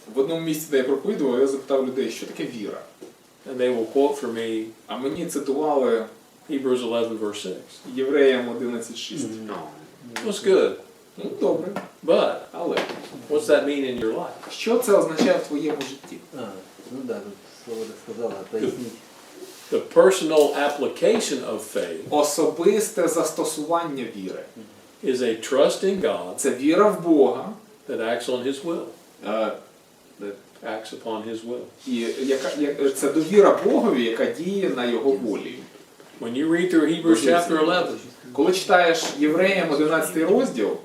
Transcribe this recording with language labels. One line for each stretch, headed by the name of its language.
Ukrainian: В одному місці, де я проповідував, я запитав людей, що таке віра.
English: And they will quote for me
Ukrainian: А мені цитували
English: Hebrews 11 verse 6.
Ukrainian: Євреям 11:6.
English: That's good,
Ukrainian: Ну, добре,
English: but
Ukrainian: але
English: what's that mean in your life?
Ukrainian: що це означає в твоєму житті? Ну да, тут слово сказала, пояснить.
English: The personal application of faith
Ukrainian: Особисте застосування віри.
English: is a trust in God
Ukrainian: Це віра в Бога,
English: that acts on His will, е, that acts upon His will.
Ukrainian: і це довіра Богові, яка діє на Його волі.
English: When you read through Hebrews chapter 11,
Ukrainian: Коли читаєш Євреям 11 розділ,